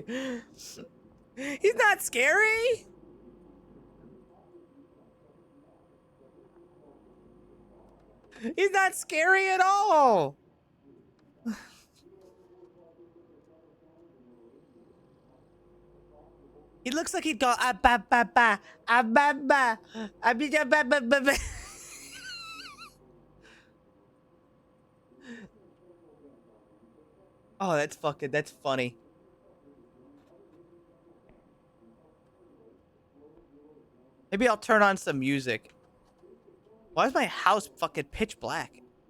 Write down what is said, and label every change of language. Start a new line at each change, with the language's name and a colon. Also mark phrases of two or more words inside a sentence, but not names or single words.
English: He's not scary. He's not scary at all. He looks like he'd go ah ba ba ba ah ba ba ah ba ba ba ba ba. Oh, that's funny. Maybe I'll turn on some music. Why is my house fucking pitch black?